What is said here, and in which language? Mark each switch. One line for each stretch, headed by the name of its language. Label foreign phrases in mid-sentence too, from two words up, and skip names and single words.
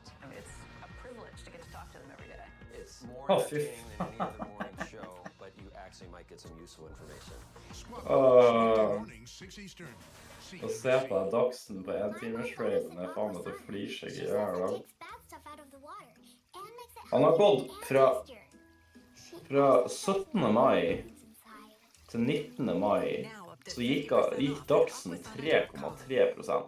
English: It's a privilege to get to talk to them every day. It's more entertaining than any other morning show, but you actually might get some useful information.
Norwegian: Å se på Dagsen på 1 timers traden, det faen at det flyr seg i hjel. Han har gått fra 17. mai til 19. mai, så gikk Dagsen 3,3%.